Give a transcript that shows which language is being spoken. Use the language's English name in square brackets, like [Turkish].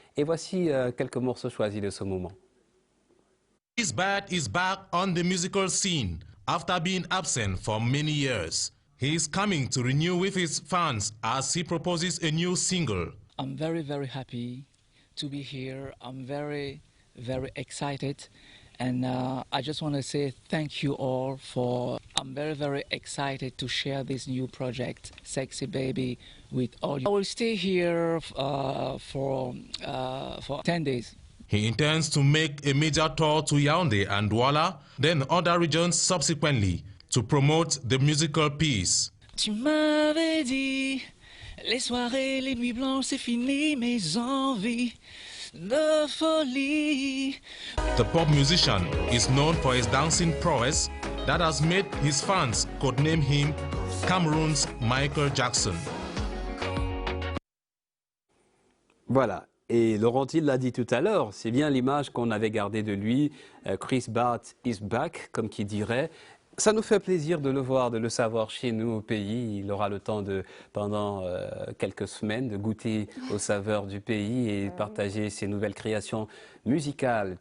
[French] Et voici quelques morceaux choisis de ce moment. [English] Chris Bach is back on the musical scene after being absent for many years. He is coming to renew with his fans as he proposes a new single. I'm very, very happy to be here. I'm very, very excited. And I just want to say thank you all I'm very, very excited to share this new project, Sexy Baby, with all you. I will stay here for 10 days. He intends to make a major tour to Yaoundé and Douala, then other regions subsequently, to promote the musical piece. [French] Tu m'avais dit, les soirées, les nuits blanches, c'est fini, mes envies de folie. [English] The pop musician is known for his dancing prowess that has made his fans codename him Cameroon's Michael Jackson. [French] Voilà. Et Laurentine l'a dit tout à l'heure, c'est bien l'image qu'on avait gardée de lui. [English] Chris Bach is back, [French] comme qui dirait. Ça nous fait plaisir de le voir, de le savoir chez nous au pays. Il aura le temps pendant quelques semaines de goûter aux saveurs du pays et partager ses nouvelles créations musicales.